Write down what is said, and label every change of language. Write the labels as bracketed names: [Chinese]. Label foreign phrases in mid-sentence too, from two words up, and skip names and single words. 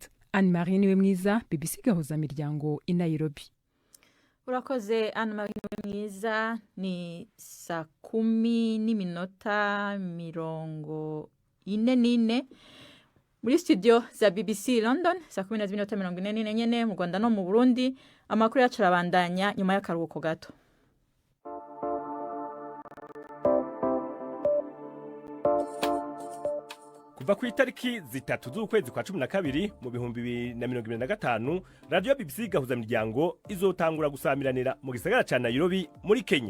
[Rundi] Anne Marie niwe mwiza, BBC Gahuza Miryango i Nairobi. Urakoze Anne Marie niwe mwiza. Ni 10:44 muri studio za BBC London, 10:44 nyene mu Rwanda no mu Burundi. Amakuru yacu arabandanya nyuma y'akaruhuko gato. Kuva ku itariki 3 z'ukwezi kwa 12 mu 2025, radio BBC Gahuza Miryango izotangura gusamiranira mu gisagara ca Nairobi muri Kenya.